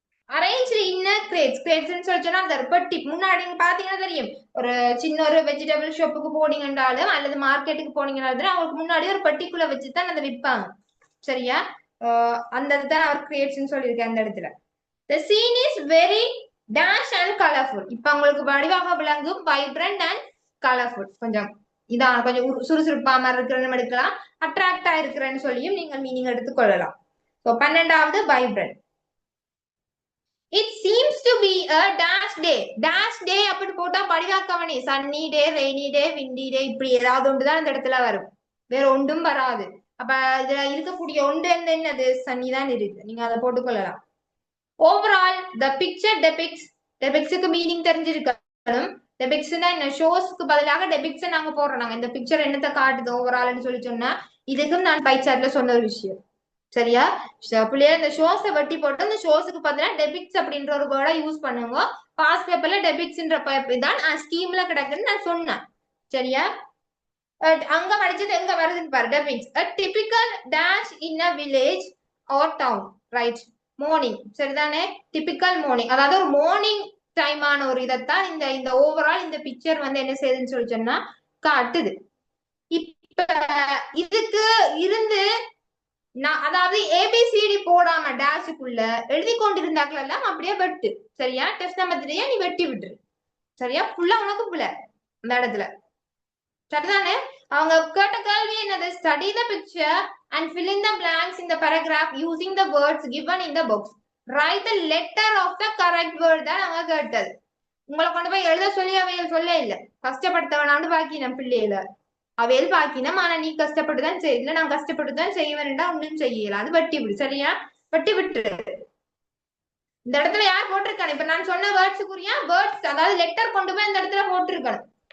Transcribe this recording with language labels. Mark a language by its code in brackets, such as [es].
[ta] Arrange inner grades. கிரேட்ஸ்ன்னு சொல்லிச்சோன்னா அந்த பெட்டி முன்னாடி நீங்க பாத்தீங்கன்னா தெரியும், ஒரு சின்ன ஒரு வெஜிடபிள் ஷாப்புக்கு போனீங்கன்றாலும் அல்லது மார்க்கெட்டுக்கு போனீங்கன்னாலும் அவங்களுக்கு முன்னாடி ஒரு பெட்டிக்குள்ள வச்சுதான் அதை விற்பாங்க. சரியா? அந்த இதுதான் அவர் கிரியேட்ஸ்ன்னு சொல்லியிருக்கேன் அந்த இடத்துல. [en] The scene is very dash and colorful. [ta] இப்ப உங்களுக்கு வடிவாக விளங்கும் வைப்ரண்ட் அண்ட் கலர்ஃபுல். கொஞ்சம் இதான் கொஞ்சம் சுறுசுறுப்பா மாதிரி இருக்கிறன்னு எடுக்கலாம், அட்ராக்டா இருக்கிறேன்னு சொல்லியும் நீங்கள் மீனிங் எடுத்துக்கொள்ளலாம். ஸோ 12வது vibrant. [en] It seems to be a dash day. [ta] Dash day அப்படி போட்டா படிவாக்கவனே சன்னி டே, ரெய்னி டே, விண்டி டே, இப்படி ஏதாவது ஒன்றுதான் இந்த இடத்துல வரும், வேற ஒன்றும் வராது. அப்ப இதுல இருக்கக்கூடிய ஒன்று என்னது? சன்னி தான் இருக்கு. நீங்க அதை போட்டுக்கொள்ளலாம். ஓவரால் the picture depictsக்கு மீனிங் தெரிஞ்சிருக்கணும். டெபிக்ஸ்னா என்ன? ஷோஸ்க்கு பதிலாக டெபிக்ஸ் நாங்க போடுறோம். நாங்க இந்த பிக்சர் என்னத்தை காட்டுது ஓவரால்னு சொல்லி சொன்னா இதுக்கும் நான் பை சார்ட்ல சொன்ன ஒரு விஷயம். சரியா? பிள்ளைய இந்த ஷோஸை வெட்டி போட்டு இந்த ஷோஸுக்கு பதிலா டெபிக்ஸ் அப்படின்ற ஒரு வேர்டை யூஸ் பண்ணுங்க. பாஸ் பேப்பர்ல டெபிக்ஸ்ன்ற தான் ஸ்கீம்ல கிடக்குன்னு நான் சொன்னேன். சரியா? அங்க படிச்சது எங்க வருதுன்னு பாரு. [en] Depicts a typical dash in a village or town. [ta] Right? Morning. சரிதானே? டிபிக்கல் மார்னிங், அதாவது ஒரு மார்னிங் டைமான ஒரு இதைத்தான் இந்த ஓவரால் இந்த பிக்சர் வந்து என்ன செய்யுதுன்னு சொல்லி சொன்னா காட்டுது. இப்ப இதுக்கு இருந்து அதாவது ஏபிசிடி போடாம டேஷுக்குள்ள எழுதி கொண்டிருந்தாக்கள் எல்லாம் அப்படியே வெட்டு. சரியா? டெஸ்ட் நம்பர் 3 நீ வெட்டி விட்டுரு. சரியா? ஃபுல்லா உனக்கு புள்ள அந்த இடத்துல. சரிதானே? அவங்க கேட்ட கேள்வி என்னது? [en] Study the picture and fill in the blanks in the paragraph using the words given in the box. Write the letter of the correct word [ta] தான் அவங்க கேட்டது. உங்களை கொண்டு போய் எழுத சொல்லி அவையில் சொல்ல இல்லை, கஷ்டப்படுத்த வேணாம்னு பாக்கி நம்ம பிள்ளையில அவையில் பாக்கினம். ஆனா நீ கஷ்டப்பட்டுதான் செய்யல, நான் கஷ்டப்பட்டுதான் செய்வேன்டா ஒன்றும் செய்யல. அது வெட்டி விடு. சரியா? வெட்டி விட்டு இந்த இடத்துல யார் போட்டிருக்காங்க? இப்ப நான் சொன்ன வேர்ட்ஸுக்குரிய வேர்ட்ஸ், அதாவது லெட்டர் கொண்டு போய் இந்த இடத்துல போட்டிருக்கணும்.